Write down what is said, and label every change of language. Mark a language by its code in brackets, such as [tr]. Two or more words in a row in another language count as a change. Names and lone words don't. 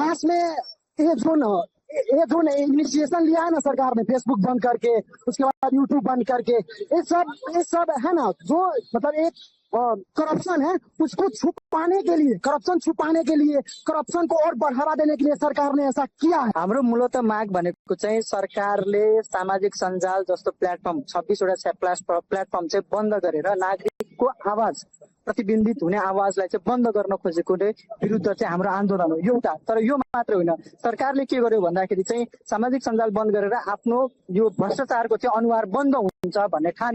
[hi] खास में ये जो इनिशिएशन लिया है ना सरकार ने, फेसबुक बंद करके उसके बाद यूट्यूब बंद करके, ये सब है ना जो मतलब एक करप्शन है उसको छुपाने के लिए, करप्शन को और बढ़ावा देने के लिए सरकार ने ऐसा किया है। [ne] हाम्रो मूलत माग भनेको चाहिँ सरकारले सामाजिक सञ्जाल जस्तो प्लेटफर्म 26 वटा प्लेटफर्म चाहिँ बन्द गरेर नागरिकको आवाज प्रतिबिम्बित हुने आवाजलाई चाहिँ बन्द गर्न खोजेको विरुद्ध चाहिँ हाम्रो आन्दोलन हो एउटा। तर यो मात्र होइन, सरकारले के गर्यो भन्दाखेरि चाहिँ सामाजिक सञ्जाल बन्द गरेर आफ्नो यो भ्रष्टाचारको चाहिँ अनुहार बन्द हुन्छ भन्ने ठान्यो।